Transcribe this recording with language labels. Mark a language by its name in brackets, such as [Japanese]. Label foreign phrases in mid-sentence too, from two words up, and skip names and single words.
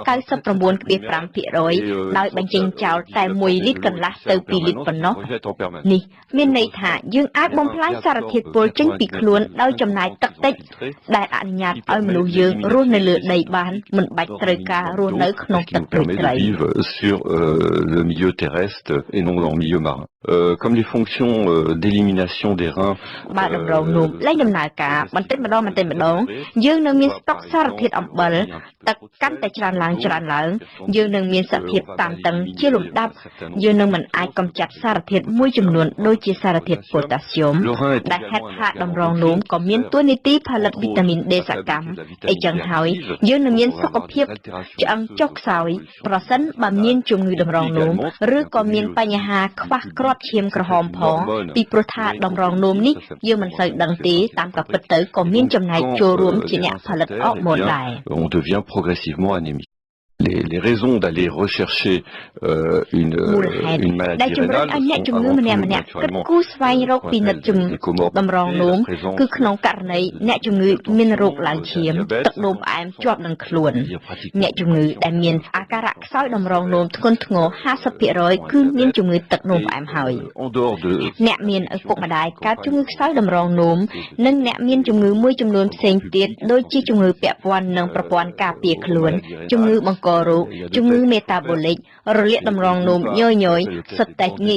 [Khmer] 99.5% ដោយបញ្ចេញចោលតែ1លីត្រកន្លះទៅ2លីត្រប៉ុណ្ណោះនេះមានន័យថាយើងអាចបំផ្លាញសារធាតុពុលចេញពីខ្លួនដោយចំណាយទឹកតិចដែលអនុញ្ញាតឲ្យមនុស្សយើងរស់នៅលើដីបានមិនបាច់ត្រូវការរស់នៅក្នុងទឹកព្រៃត្រី [French] sur le milieu terrestre et non dans le milieu marin. Comme les fonctions d'élimination des reins [Khmer] បាទតម្រងនោមលែងដំណើរការបន្តិចម្ដងយើងនឹងមានស្តុកសារធាតុអំបិលទឹកកាន់តែច្រើនឡើងយើងនឹងមានសភាពតានតឹងជាលំដា ប់យើងនឹងមិនអាចកម្ចាត់សារធាតុមួយចំនួនដូចជាសារធាតុប៉ូតាស្យូមដែលហេតុថាតម្រងនោមក៏មានតួនាទីផលិតវីតាមីន D សកម្មអីចឹងហើយយើងនឹងមានសុខភាពឆ្អឹងចុះខ្សោយប្រសិនបើមានជំងឺតម្រងនោមឬក៏មានបញ្ហាខ្វះគ្រាប់ឈាមក្រហមផងពីព្រោះថាតម្រងនោមនេះយើងមិនសូវដឹងទេតាមការពិតទៅក៏មានចំណែកចូលរួមជាអ្នកផលិតអរម៉ូនដែរ [French] on devient progressivement anémique. Les raisons d'aller rechercher une maladie rénale sont naturellement [Khmer] តម្រងនោមគឺក្នុងករណីអ្នកជំងឺមានរោគឡើងឈាមទឹកនោមផ្អែមជាប់នឹងខ្លួនអ្នកជំងឺដែលមានអាការៈខ្សោយតម្រងនោមធ្ងន់ធ្ងរ 50% គឺមានជំងឺទឹកនោមផ្អែម ហើយអ្នកមានឪពុកម្ដាយកើតជំងឺខ្សោយតម្រងនោមនិងអ្នកមានជំងឺមួយចំនួនផ្សេងទៀតដូចជាជំងឺពាក់ព័ន្ធនឹងប្រព័ន្ធការពារខ្លួនជំងឺបង្ករោគជំងឺមេតាបូលិករលាកតម្រងនោមញយៗសុទ្ធតែងាយ